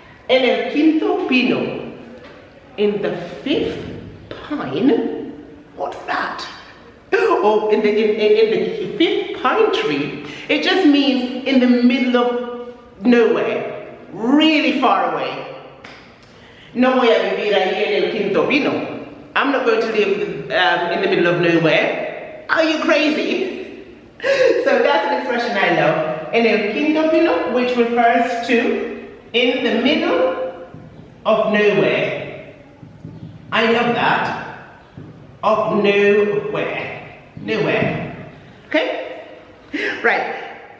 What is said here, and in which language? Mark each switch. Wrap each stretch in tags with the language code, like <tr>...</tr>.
<es>En el quinto pino,</es> <en>in the fifth pine. What's that? Oh, in the fifth pine tree. It just means in the middle of nowhere, really far away.</en> <es>No voy a vivir ahí en el quinto pino.</es> <en>I'm not going to live in the middle of nowhere. Are you crazy? So that's an expression I love.</en> <es>En el quinto pino,</es> <en>which refers to in the middle of nowhere. I love that. Of nowhere. Nowhere. Okay? Right.</en>